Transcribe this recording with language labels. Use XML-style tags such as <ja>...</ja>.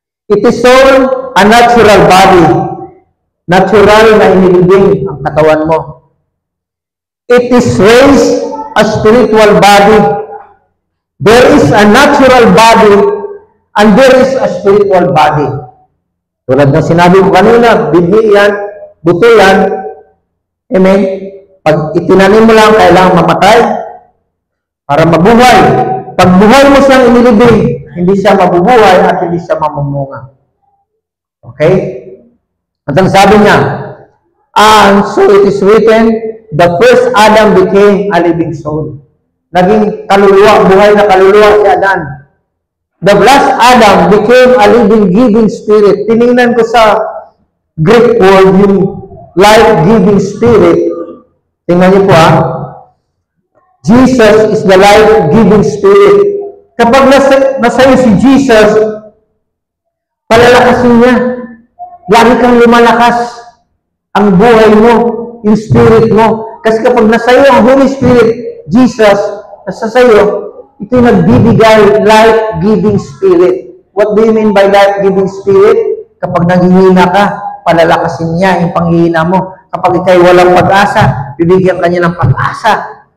<en>It is sown a natural body.</en> <tl>Natural na inilibing ang katawan mo.</tl> <en>It is raised a spiritual body. There is a natural body and there is a spiritual body.</en> <tl>Tulad ng sinabi ko kanina, bigli yan, buto yan. Amen? Pag itinanim mo lang, kailangan mamatay para mabuhay. Pag buhay mo siyang inilibing, hindi siya mabubuhay at hindi siya mamumunga. Okay? At ang sabi niya,</tl> <en>and so it is written, the first Adam became a living soul.</en> <tl>Naging kaluluwa, buhay na kaluluwa si Adan.</tl> <en>The last Adam became a living, giving spirit.</en> <tl>Tinignan ko sa Greek word, yung life-giving spirit. Tingnan niyo po</tl> <en>Jesus is the life-giving spirit.</en> <tl>Kapag nasa iyo si Jesus, palalakasin niya. Lagi kang lumalakas ang buhay mo, yung spirit mo. Kasi kapag nasa iyo ang Holy Spirit, Jesus, nasa iyo, ito yung nagbibigay life-giving spirit.</tl> <en>What do you mean by life-giving spirit?</en> <tl>Kapag nanghihina ka, palalakasin niya yung panghihina mo. Kapag ikay walang pag-asa, bibigyan ka niya ng pag-asa.</tl>